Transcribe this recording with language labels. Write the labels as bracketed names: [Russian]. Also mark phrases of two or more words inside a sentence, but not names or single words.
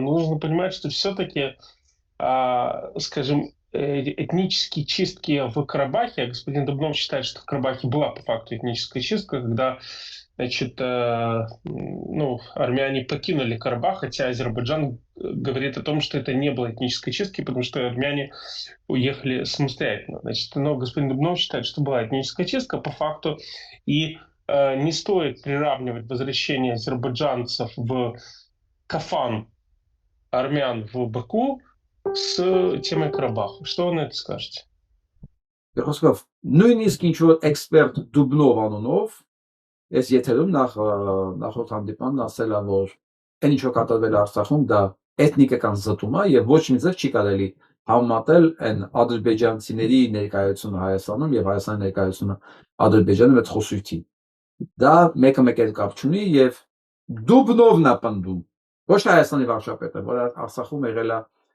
[Russian] Но нужно понимать, что все-таки, скажем, этнические чистки в Карабахе, господин Дубнов считает, что в Карабахе была по факту этническая чистка, когда, значит, ну, армяне покинули Карабах, хотя Азербайджан говорит о том, что это не было этнической чистки, потому что армяне уехали самостоятельно. Значит, но господин Дубнов считает, что была этническая чистка по факту, и не стоит приравнивать возвращение азербайджанцев в Кафан армян в Баку с темой Карабаха. Что вы на это скажете? [Armenian] Խոսքով նույնիսկ ինչ որ էքսպերտ Դուբնով անունով ես եթերում նախորդ հանդիպանն ասել է, որ այն ինչ որ կատարվել է Արցախում դա էթնիկական զտում է եւ ոչ մի ձև չի կարելի համատել այն ադրբեջանցիների ներկայությունը Հայաստանում եւ Հայաստանի ներկայությունը Ադրբեջանում այդ խոսույթին։ Դա մեկը էլ կապ չունի եւ Դուբնովն է պնդում, ոչ թե Հայաստանի վարչապետը, որ Արցախում եղել է